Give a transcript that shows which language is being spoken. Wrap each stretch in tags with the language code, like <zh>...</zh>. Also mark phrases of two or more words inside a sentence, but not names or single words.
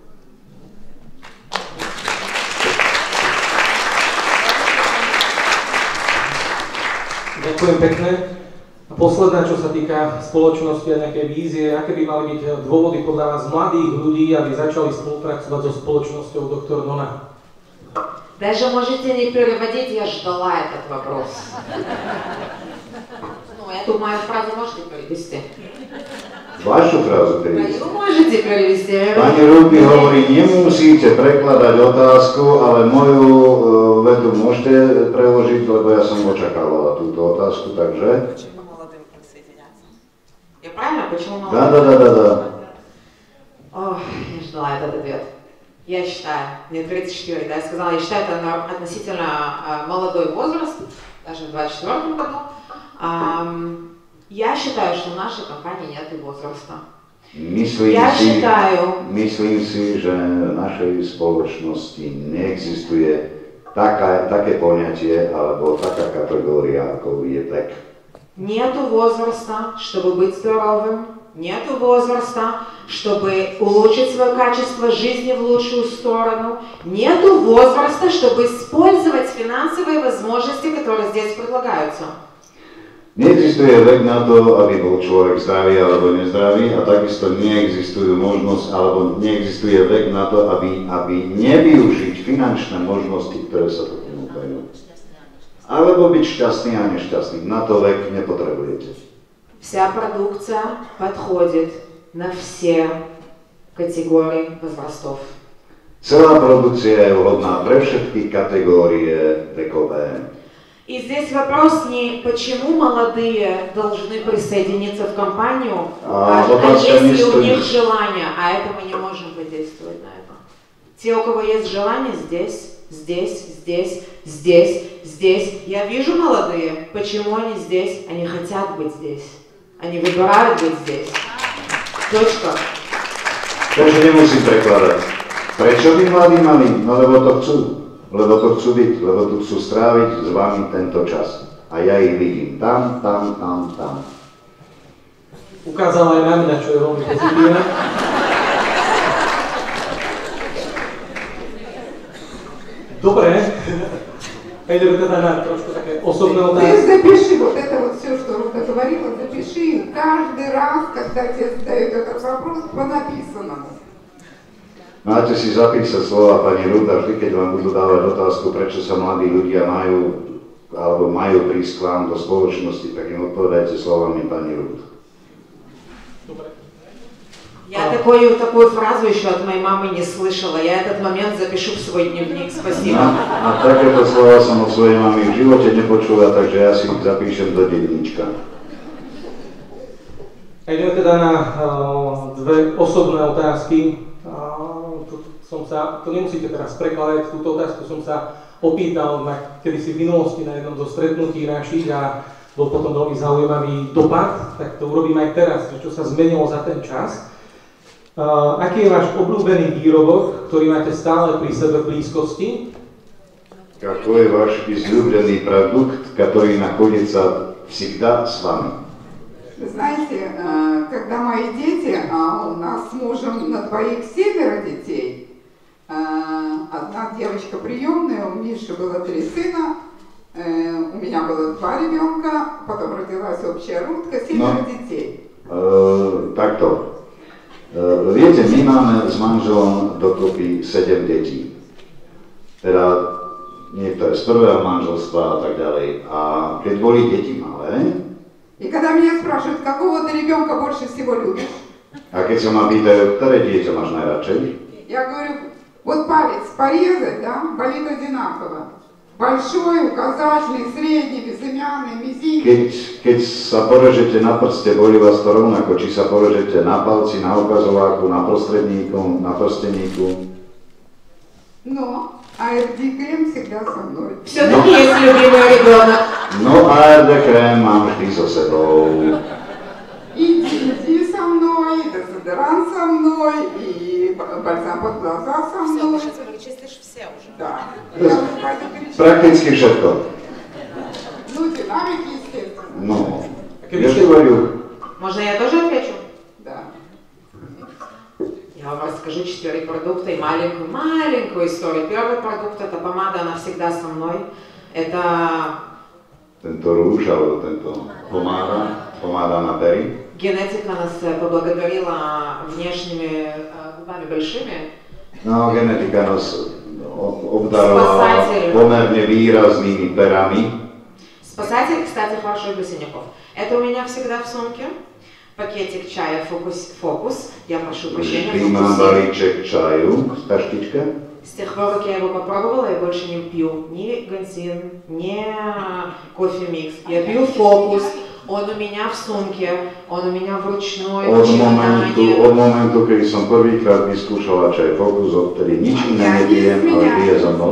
<sk>Ďakujem pekne. A posledná, čo sa týka spoločnosti a nejakej vízie, aké by mali byť dôvody podľa vás mladých ľudí, aby začali spolupracovať so spoločnosťou Dr. Nona?</sk> <ru>Даже можете не переводить, я ждала этот вопрос. Ну, эту мою фразу можете перевести?</ru> <sk>Vašu frázu perevести.</sk> <ru>Мою можете перевести.</ru> <sk>Pani Rúd mi hovorí, nemusíte prekladať otázku, ale moju vetu môžete preložiť, lebo ja som očakávala túto otázku, takže...</sk> <ru>Почему молодым присоединяться? Я правильно? Почему молодым? Да. Ох, я ждала этот ответ. Я считаю, мне 34, да, я сказала, я считаю, это относительно молодой возраст, даже в 24 году. Я считаю, что в нашей компании нет возраста. Myslím si, že v našej spoločnosti neexistuje také poňatie alebo taká kategória, ako je vek. Нету возраста, чтобы быть здоровым. нету возраста, чтобы улучшить свое качество жизни в лучшую сторону, нету возраста, чтобы использовать финансовые возможности, которые здесь предлагаются. Neexistuje vek na to, aby bol človek zdravý alebo nezdravý, a takisto neexistujú možnosť, alebo neexistuje vek na to, aby nevyužiť finančné možnosti, ktoré sa tu ponúkajú. Alebo byť šťastný a nešťastný. Na to vek nepotrebujete. Вся продукция подходит на все категории возрастов. Celá produkcia je vhodná pre všetky kategórie vekové. И здесь вопрос не почему молодые должны присоединиться в компанию, а если у них желание, а это мы не можем воздействовать на это. Те, у кого есть желание, здесь. Я вижу молодые, почему они здесь, они хотят быть здесь, они выбирают быть здесь. Точка.</ru> <sk>Takže nemusím prekladať. Prečo by mladí mali? No lebo to chcú. Lebo to chcú byť, lebo tu chcú stráviť s vami tento čas. A ja ich vidím tam. Ukázala aj na mňa, čo je veľmi pozitívne. Dobre. Ideme teda na trošku také osobné otázky.</sk> <ru>Ты запиши вот это вот все, что Рута говорила, запиши каждый раз, когда тебе задают этот вопрос по написанному.</ru> <sk>Máte si zapísať slova pani Ruta, vždy, keď vám budú dávať otázku, prečo sa mladí ľudia majú prísť k vám do spoločnosti, tak im odpovedajte slovami pani Ruta.</sk> <ru>Я такую фразу еще от моей мамы не слышала. Я этот момент запишу в свой дневник. Спасибо.</ru> <sk>A takéto slova som od svojej mamy v živote nepočula, takže ja si ich zapíšem do denníčka. Ideme teda na dve osobné otázky. To nemusíte teraz prekladať, túto otázku som sa opýtal kedysi v minulosti na jednom zo stretnutí našich a bol potom veľmi zaujímavý dopad, tak to urobím aj teraz, čo sa zmenilo za ten čas. Aký je váš obľúbený výrobok, ktorý máte stále pri sebe v blízkosti?</sk> <ru>Какой ваш излюбленный продукт, который находится всегда с вами? Вы знаете, когда мои дети, у нас с мужем на двоих 7 детей, одна девочка приемная, у Миши было 3 сына, у меня было 2 ребенка, потом родилась общая Рутка, 7 детей.</ru> <sk>Takto. Viete, my máme s manželom dokopy 7 detí. Teda niektoré z prvého manželstva a tak ďalej. A keď boli deti malé,</sk> <ru>и когда меня спрашивают, какого ты ребенка больше всего любишь?</ru> <sk>A keď sa ma pýtajú, ktoré dieťa máš najradšej?</sk> <ru>Я говорю, вот палец порезать, да, болит одинаково. Большой, указательный, средний, безымянный, мизинец.</ru> <sk>Keď sa porežete na prste, boli vás to rovnako, či sa porežete na palci, na ukazováku, na prostredníku, na prsteníku.</sk> <ru>Но ARD-крем всегда со мной. Все-таки есть любимый ребенок.</ru> <sk>No ARD-krém mám vždy so sebou.</sk> <ru>И DD со мной, и дезодорант со мной, и бальзам под глаза со мной. Все, ты перечислишь все уже. Да. Я уже пойду перечислю.</ru> <sk>Prakticky všetko.</sk> <ru>Ну, динамик, естественно.</ru> <sk>No, ja ti говорю.</sk> <ru>Можно я тоже отвечу? Да. Я вам расскажу 4 продукта и маленькую историю. Первый продукт — это помада, она всегда со мной. Это...</ru> <sk>Tento rúž, alebo tento pomáda na pery.</sk> <ru>Генетика нас поблагодарила внешними губами большими.</ru> <sk>No, genetika nás obdarovala pomerne výraznými perami.</sk> <ru>Спасатель, кстати, хорошо для синяков. Это у меня всегда в сумке. Пакетик чая фокус. Я прошу прощения.</ru> <sk>Vždy mám balíček čaju, taštička.</sk> <ru>С тех пор, как я его попробовала, я больше не пью ни гансин, ни кофе-микс. Я пью фокус. Он у меня в сумке, он у меня в ручной, в чемодане.</ru> <sk>Od momentu, kedy som prvýkrát vyskúšala čaj Focus, odtedy nič iné nepijem, ale pije so mnou.</sk>